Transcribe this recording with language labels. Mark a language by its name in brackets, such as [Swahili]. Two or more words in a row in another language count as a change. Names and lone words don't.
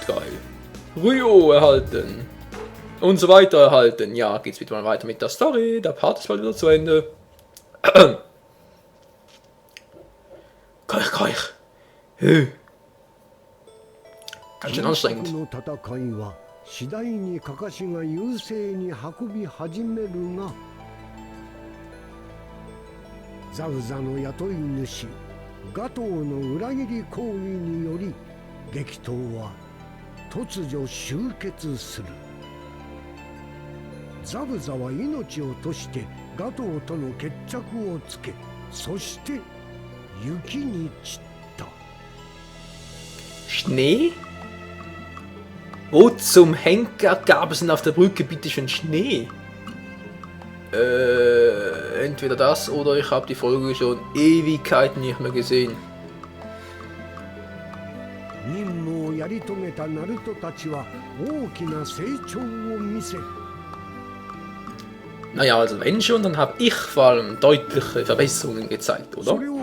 [German] Geil. Ryo erhalten. Und so weiter erhalten. Ja, geht's wieder mal weiter mit der Story. Der Part ist bald wieder zu Ende. Keuch. Ganz schön anstrengend. [Japanese] 次第にカカシが優勢に運び始めるが、ザウザの雇い主ガトーの裏切り行為により激闘は突如終結する。ザブザは命を賭してガトーとの決着をつけ、そして雪に散った。 [German] Schnee? Wo zum Henker gab es denn auf der Brücke bitte schon Schnee? Entweder das oder ich habe die Folge schon Ewigkeiten nicht mehr gesehen. Naja, also wenn schon, dann habe ich vor allem deutliche Verbesserungen gezeigt, oder?